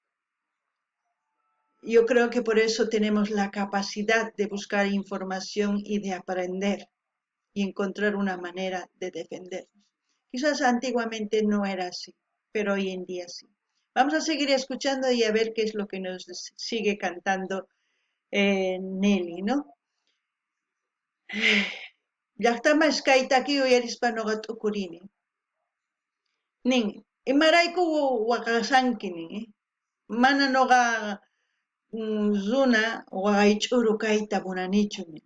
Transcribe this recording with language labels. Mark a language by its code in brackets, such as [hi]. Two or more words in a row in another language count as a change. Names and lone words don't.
[es] Yo creo que por eso tenemos la capacidad de buscar información y de aprender y encontrar una manera de defendernos. Quizás antiguamente no era así, pero hoy en día sí. Vamos a seguir escuchando y a ver qué es lo que nos sigue cantando Nelly, ¿no? [qu] Llaqtamas kaytaki uyarispa noqa t'ukurini. Nin, imarayku waqasanki nin, mana noqa runa waqaych'uru kayta munanichu nin.